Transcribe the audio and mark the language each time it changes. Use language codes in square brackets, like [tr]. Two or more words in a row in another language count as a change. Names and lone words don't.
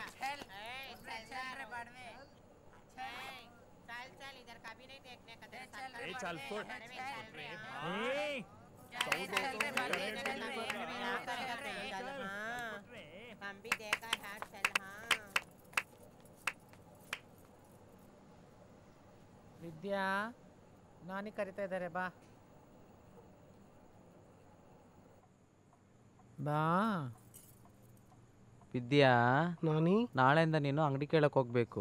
[hi] चल चल रे बड़वे। चल चल इधर कभी नहीं देखने का। चल फुट हम भी देखा है। चल हाँ [kn] ವಿದ್ಯಾ, ನಾನಿ ಕರಿತಾ ಇದ್ದಾರೆ, ಬಾ ಬಾ. ವಿದ್ಯಾ, ನಾನಿ ನಾಳೆಯಿಂದ ನೀನು ಅಂಗಡಿ ಕೇಳಕ್ ಹೋಗ್ಬೇಕು.